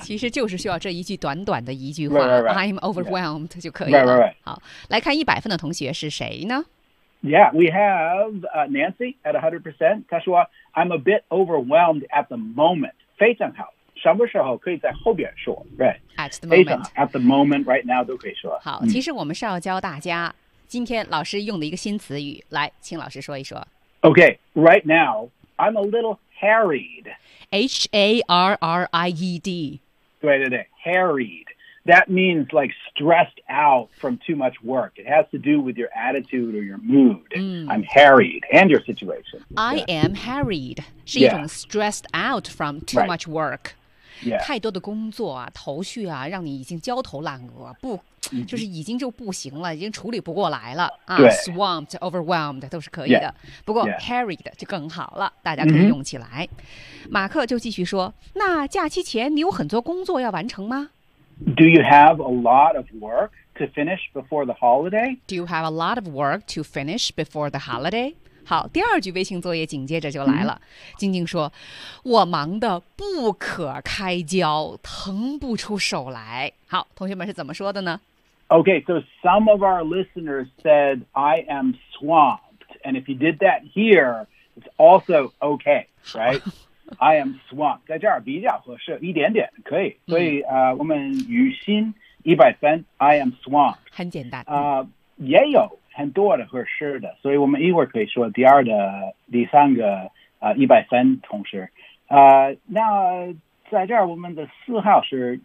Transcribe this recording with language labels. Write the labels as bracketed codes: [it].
[zh] 其实就是需要这一句短短的一句话 [en] right, right, right. I'm overwhelmed、yeah. [zh] 就可以了 [en] right, right, right. [zh] 好，来看100分的同学是谁呢？ [en] Yeah, we have、Nancy at 100%. [zh] 她说 [en] I'm a bit overwhelmed at the moment. [zh] 非常好，什么时候可以在后边说、right. [en] At the moment, at the moment, right now [zh] 都可以说。好、嗯、其实我们是要教大家今天老师用的一个新词语，来请老师说一说。 [en] OK, right now I'm a littleHarried. H-A-R-R-I-E-D. [zh] 对对对 Harried. [en] That means like stressed out from too much work. It has to do with your attitude or your mood.、 Mm. I'm harried. And your situation. I、yeah. am harried. [zh] 是一种 [en] stressed out from too、 right. much work.、 Yeah. [zh] 太多的工作啊头绪啊让你已经焦头烂额不、mm-hmm. 就是已经就不行了已经处理不过来了、对 [en] swamped, overwhelmed [zh] 都是可以的、 [en] yeah. [zh] 不过、 [en] yeah. [zh] harried 就更好了大家可以用起来、mm-hmm. 马克就继续说那假期前你有很多工作要完成吗 [en] Do you have a lot of work to finish before the holiday? Do you have a lot of work to finish before the holiday? [zh] 好第二句微信作业紧接着就来了、嗯、静静说我忙得不可开交腾不出手来好同学们是怎么说的呢 [en] OK so some of our listeners said I am swamped and if you did that here it's also OK right I am swamped [zh] 在这儿比较合适一点点可以所以、我们语心100分 [en] I am swamped [zh] 很简单、也有很多的合适的所以我们一会儿可以说第二的第三个100分同时那在这儿我们的四号是